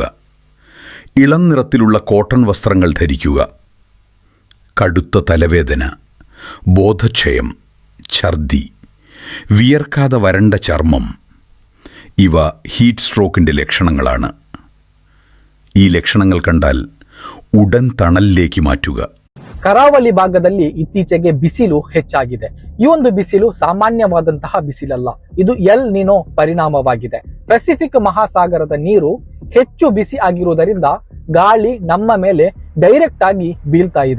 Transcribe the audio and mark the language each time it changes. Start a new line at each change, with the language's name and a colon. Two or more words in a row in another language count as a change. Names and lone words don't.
Malayalam: ഇളം നിറത്തിലുള്ള കോട്ടൺ വസ്ത്രങ്ങൾ ധരിക്കുക. കടുത്ത തലവേദന, ബോധക്ഷയം, ഛർദി, വിയർക്കാതെ വരണ്ട ചർമ്മം, ഇവ
English: heat stroke-ിൻ്റെ
Malayalam: ലക്ഷണങ്ങളാണ്. ഈ ലക്ഷണങ്ങൾ കണ്ടാൽ ഉടൻ തണലിലേക്ക് ಮಾറ്റുക.
Kannada: ಕರಾವಳಿ ಭಾಗದಲ್ಲಿ ಇತ್ತೀಚೆಗೆ ಬಿಸಿಲು ಹೆಚ್ಚಾಗಿದೆ. ಈ ಒಂದು ಬಿಸಿಲು ಸಾಮಾನ್ಯವಾದಂತಹ ಬಿಸಿಲಲ್ಲ, ಇದು ಎಲ್ ನಿನೋ ಪರಿಣಾಮವಾಗಿದೆ. ಪೆಸಿಫಿಕ್ ಮಹಾಸಾಗರದ ನೀರು ಹೆಚ್ಚು ಬಿಸಿ ಆಗಿರುವುದರಿಂದ ಗಾಳಿ ನಮ್ಮ ಮೇಲೆ ಡೈರೆಕ್ಟ್ ಆಗಿ ಬೀಳ್ತಾ ಇದೆ.